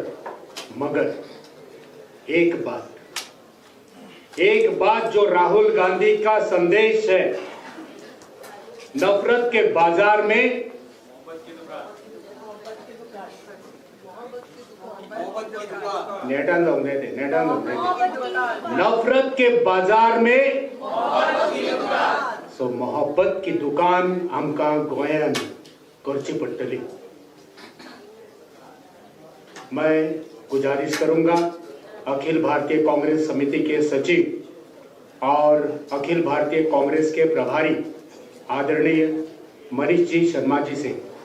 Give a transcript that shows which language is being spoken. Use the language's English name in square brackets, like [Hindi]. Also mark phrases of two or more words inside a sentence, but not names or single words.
[Hindi] मगर एक बात जो राहुल गांधी का संदेश है, नफरत के बाजार में [Konkani] नेटान जाऊन देते, [Hindi] नफरत के बाजार में सो मोहब्बत की दुकान [Konkani] आमकां गोंयान करची पडटली. [Hindi] मैं गुजारिश करूंगा अखिल भारतीय कांग्रेस समिति के सचिव और अखिल भारतीय कांग्रेस के प्रभारी आदरणीय मनीष जी शर्मा जी से